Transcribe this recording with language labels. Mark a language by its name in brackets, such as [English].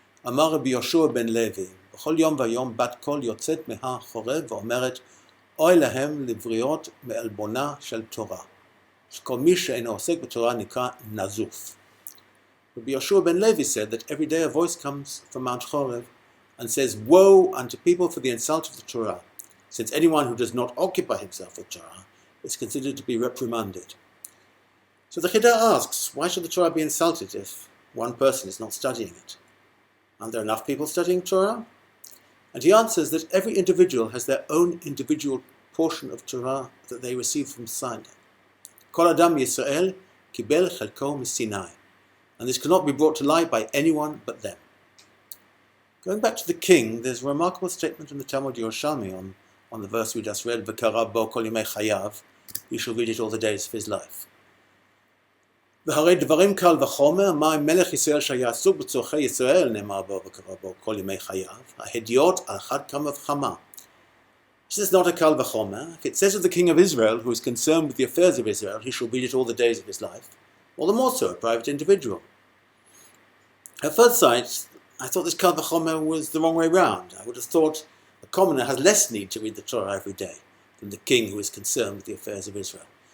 [Hebrew] Amar Rabbi Yoshua ben Levi, בכל יום ויום בת קול יוצאת מהחורב ואומרת, אוי להם לבריות מעלבונה של תורה. שכל מי שאינו עוסק בתורה נקרא נזוף. [English] Rabbi Yoshua ben Levi said that every day a voice comes from Mount Chorev and says, woe unto people for the insult of the Torah, since anyone who does not occupy himself with Torah is considered to be reprimanded. So the Chidah asks, why should the Torah be insulted if one person is not studying it? Aren't there enough people studying Torah? And he answers that every individual has their own individual portion of Torah that they receive from Sinai. [Hebrew] Kol Adam Yisrael kibel chelko miSinai. [English] And this cannot be brought to light by anyone but them. Going back to the king, there's a remarkable statement in the Talmud Yerushalmi on the verse we just read, [Hebrew] V'kara bo kol yimei chayav, [English] he shall read it all the days of his life. [Hebrew] והרי דברים קל וחומר, מה עם מלך ישראל שהיה עסוק בצורכי ישראל, נאמר בו וקרא בו כל ימי חייו, ההדיוט על אחת כמה וכמה. [English] This is not a kal v'chomer. If it says of the king of Israel, who is concerned with the affairs of Israel, he shall read it all the days of his life, all the more so a private individual. At first sight, I thought this kal v'chomer was the wrong way round. I would have thought a commoner has less need to read the Torah every day than the king who is concerned with the affairs of Israel.